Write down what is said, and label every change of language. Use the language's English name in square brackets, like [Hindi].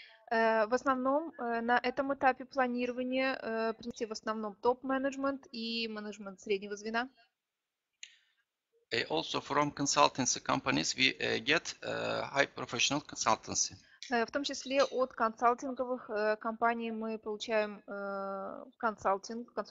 [Russian] В основном на этом этапе планирования в основном топ-менеджмент и менеджмент среднего звена. [English] Also from consultancy companies, we get high professional consultancy. [Russian] В том числе от консалтинговых компаний мы получаем консультации.